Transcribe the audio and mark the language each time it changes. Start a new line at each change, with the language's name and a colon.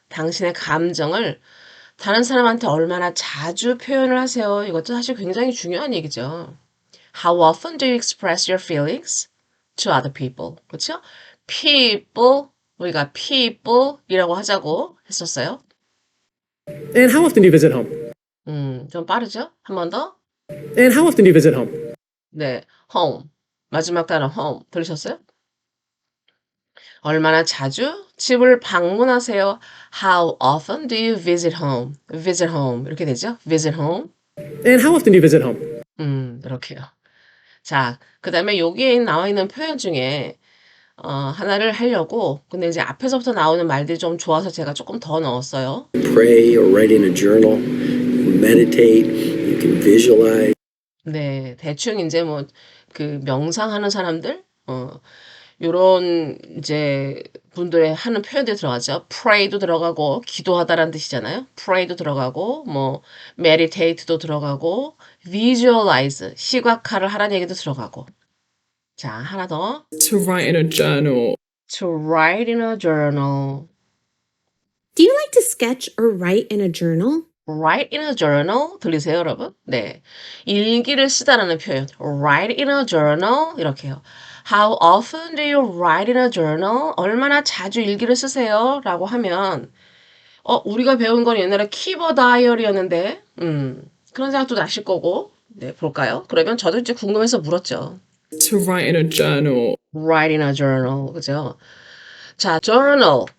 Korean: 당신의 감정을 다른 사람한테 얼마나 자주 표현을 하세요? 이것도 사실 굉장히 중요한 얘기죠.
English: How often do you express your feelings to other people?
Korean: 그렇죠? people, 우리가 people이라고 하자고 했었어요.
English: And how often do you visit home?
Korean: 좀 빠르죠? 한 번 더.
English: And how often do you visit home?
Korean: 네, home. 마지막 단어 home. 들으셨어요? 얼마나 자주 집을 방문하세요?
English: How often do you visit home? Visit home
Korean: 이렇게 되죠?
English: Visit home. And how often do you visit home?
Korean: 이렇게요. 자, 그 다음에 여기에 나와 있는 표현 중에 하나를 하려고 근데 이제 앞에서부터 나오는 말들이 좀 좋아서 제가 조금 더 넣었어요.
English: Pray or write in a journal. You can meditate. You can visualize.
Korean: 네, 대충 이제 뭐 그 명상하는 사람들, 요런 이제 분들의 하는 표현들이 들어가죠. pray도 들어가고 기도하다라는 뜻이잖아요. pray도 들어가고 뭐 meditate도 들어가고 visualize 시각화를 하라는 얘기도 들어가고. 자, 하나 더.
English: To write in a journal. To write in a journal. Do you like to sketch or write in a journal? Write in a journal 들리세요, 여러분?
Korean: 네, 일기를 쓰다라는 표현.
English: Write in a journal 이렇게요. How often do you write in a journal?
Korean: 얼마나 자주 일기를 쓰세요? 라고 하면 우리가 배운 건 옛날에
English: keep a diary
Korean: 였는데 그런 생각도 나실 거고 네, 볼까요? 그러면 저도 이제 궁금해서 물었죠.
English: To write in a journal. Write in a journal. 그죠? 자, journal.